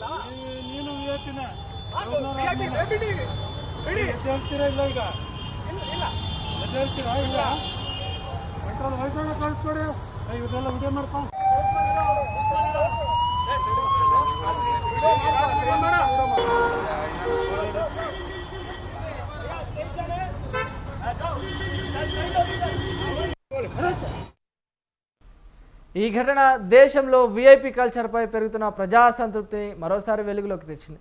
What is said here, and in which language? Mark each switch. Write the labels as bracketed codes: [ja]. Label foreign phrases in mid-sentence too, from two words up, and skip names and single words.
[kn] ನೀನು ವಿಐಪಿನ ಹೇಳ್ತೀರಾ ಇಲ್ಲ ಈಗ ಇಲ್ಲ ಹೇಳ್ತೀರಾ ಇಲ್ಲ ಪೆಟ್ರೋಲ್ ವಯಸ್ಸಾಗ ಕಳಿಸ್ಕೊಡಿ ಇವರೆಲ್ಲ ವಿಡಿಯೋ ಮಾಡ್ಕೊ [te] ఈ ఘటన దేశంలో వీఐపీ కల్చర్పై పెరుగుతున్న ప్రజా సంతృప్తిని మరోసారి వెలుగులోకి తెచ్చింది.